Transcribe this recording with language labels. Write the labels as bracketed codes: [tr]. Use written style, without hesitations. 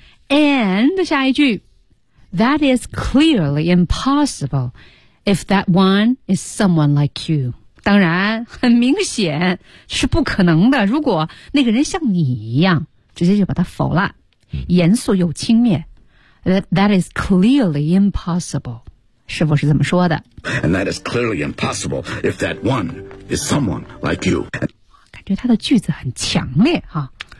[en] And [zh] 下一句 [en] that is clearly impossible if that one is someone like you. [zh] 当然，很明显是不可能的，如果那个人像你一样，直接就把他否了，严肃又轻蔑。 [en] That is clearly impossible. [zh] 师傅是怎么说的？ [en] And that is clearly impossible if that one is someone like you. [zh] 感觉他的句子很强烈哈，